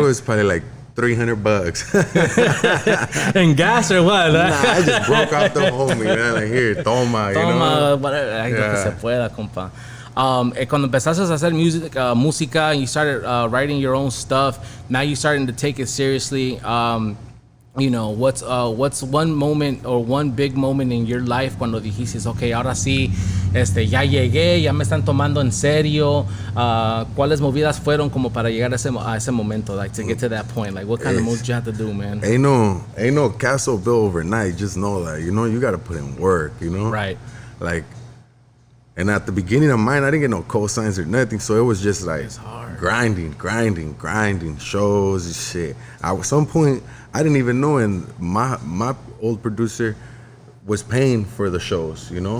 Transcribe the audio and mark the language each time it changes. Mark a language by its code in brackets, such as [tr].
[en] it was probably like $300. And gas or what? Nah, I just broke out the homie, man. Like, here, toma, you know? [es] Whatever. Ay, lo que [en] Yeah. [es] se pueda, compa. Cuando empezaste a hacer música, [en] and you started writing your own stuff, now you're starting to take it seriously. You know, what's one moment or one big moment in your life [es] cuando dijiste, okay, ahora sí, ya llegué, ya me están tomando en serio? ¿Cuáles movidas fueron como para llegar a ese momento, [en] like to get to that point? Like, what kind of moves you have to do, man? Ain't no castle built overnight. Just know that, you know, you got to put in work, you know? Right. Like, and at the beginning of mine, I didn't get no cosigns or nothing. So it was just like It's hard. grinding, shows and shit. At some point, I didn't even know, and my old producer was paying for the shows, you know?